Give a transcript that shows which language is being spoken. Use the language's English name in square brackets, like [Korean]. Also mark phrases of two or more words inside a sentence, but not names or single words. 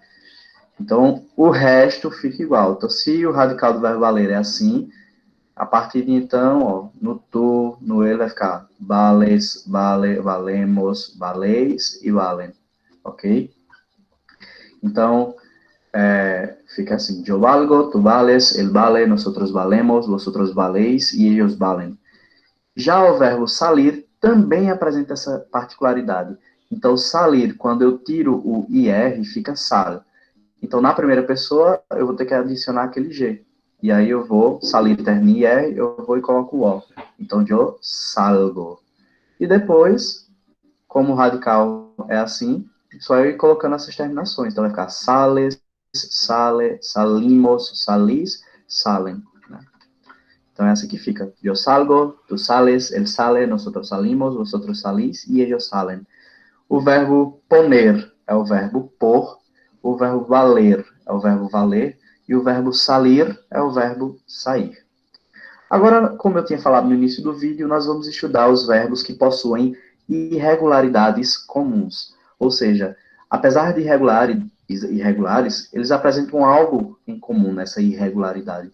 [Portuguese] Então, o resto fica igual. Então, se o radical do verbo valer é assim, a partir de então, ó, no tu, no ele, vai ficar vales, vale, valemos, valeis e valem. Ok? Então, fica assim. [Spanish] Yo valgo, tu vales, ele vale, nosotros valemos, vosotros valeis e ellos valen. [Portuguese] Já o verbo salir também apresenta essa particularidade. Então, salir, quando eu tiro o IR, fica sal. Então, na primeira pessoa, eu vou ter que adicionar aquele G. E aí eu vou, salir termina R, eu vou e coloco o O. Então, eu salgo. E depois, como o radical é assim, só eu ir colocando essas terminações. Então, vai ficar [Spanish] sales, sale, salimos, salis, salen. [Portuguese] Né? Então, é assim que fica. [Spanish] Eu salgo, tu sales, ele sale, nosotros salimos, vosotros salís e ellos salen. [Portuguese] O verbo poner é o verbo por, o verbo valer é o verbo valer, e o verbo salir é o verbo sair. Agora, como eu tinha falado no início do vídeo, nós vamos estudar os verbos que possuem irregularidades comuns. Ou seja, apesar de irregulares, eles apresentam algo em comum nessa irregularidade.